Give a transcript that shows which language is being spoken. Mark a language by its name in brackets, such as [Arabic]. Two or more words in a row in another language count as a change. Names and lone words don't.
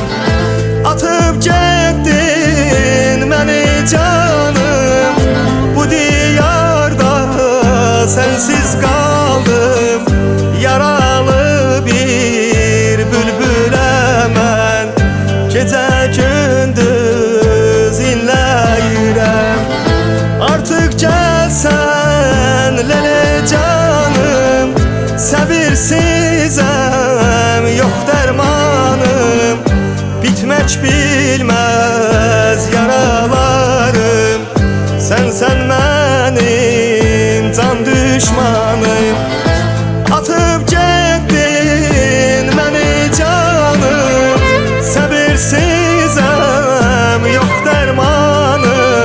[Turkish] Atıp gittin beni canım, bu diyarda sensiz kaldım. Yaralı bir bülbüle ben gece gündüz inleyirem. Artık gelsen lele canım, [Azerbaijani] səbirsizəm, yox dərmanım. Bitmək bilməz yaralarım, sənsən mənim can düşmanım. Atıp getdin məni canım, səbirsizəm, yox dərmanım.